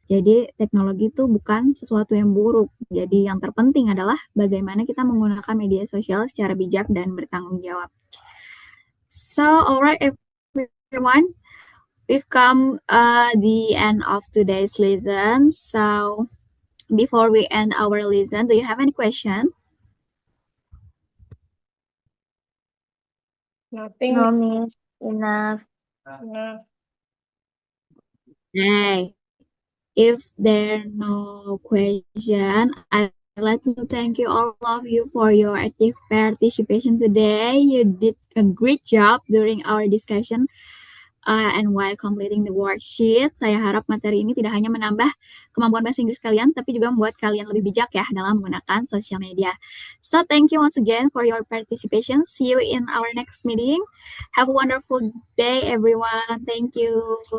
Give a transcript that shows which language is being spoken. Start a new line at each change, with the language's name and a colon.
Indonesian: Jadi teknologi itu bukan sesuatu yang buruk. Jadi yang terpenting adalah bagaimana kita menggunakan media sosial secara bijak dan bertanggung jawab.
English: So, alright everyone, we've come the end of today's lesson. So, before we end our lesson, do you have any question? Nothing. No, Miss. Enough. Okay. If there are no question, I'd like to thank you all of you for your active participation today. You did a great job during our discussion and while completing the worksheet.
Indonesian: Saya harap materi ini tidak hanya menambah kemampuan bahasa Inggris kalian, tapi juga membuat kalian lebih bijak ya dalam menggunakan sosial media.
English: So thank you once again for your participation. See you in our next meeting. Have a wonderful day, everyone. Thank you.